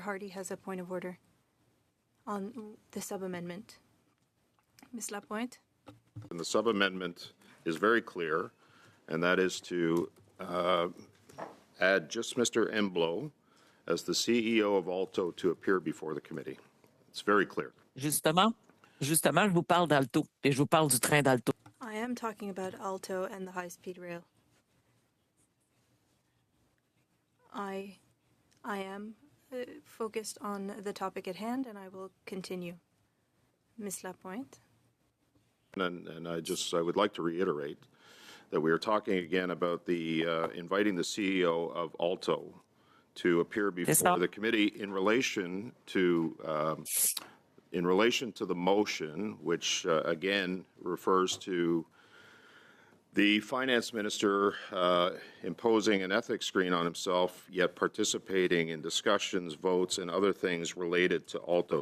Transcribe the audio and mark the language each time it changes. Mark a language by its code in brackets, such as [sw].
[en] Hardy has a point of order on the sub-amendment. Ms. Lapointe? And the sub-amendment is very clear, and that is to add just Mr. Embleau as the CEO of Alto to appear before the committee. It's very clear. [fr] Justement, je vous parle d'Alto et je vous parle du train d'Alto. [en] I am talking about Alto and the high-speed rail. I am focused on the topic at hand, and I will continue. Ms. Lapointe? And I would like to reiterate that we are talking again about the inviting the CEO of Alto to appear before the committee in relation to the motion, which again refers to the finance minister imposing an ethics screen on himself, yet participating in discussions, votes, and other things related to Alto.